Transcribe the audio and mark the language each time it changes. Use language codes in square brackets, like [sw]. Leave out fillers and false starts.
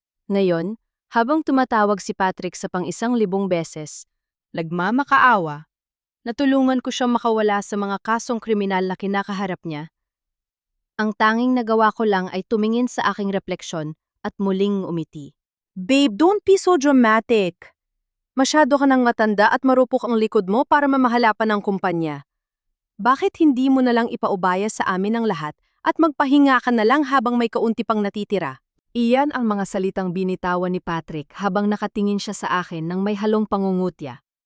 [tl] Ngayon, habang tumatawag si Patrick sa pang-1,000 beses, nagmamakaawa, natulungan ko siyang makawala sa mga kasong kriminal na kinakaharap niya. Ang tanging nagawa ko lang ay tumingin sa aking refleksyon at muling umiti. [en] Babe, don't be so dramatic. [tl] Masyado ka nang matanda at marupok ang likod mo para mamahala pa ng kumpanya. Bakit hindi mo na lang ipaubaya sa amin ang lahat at magpahinga ka na lang habang may kaunti pang natitira? Iyan ang mga salitang binitawan ni Patrick habang nakatingin siya sa akin ng may halong pangungutya.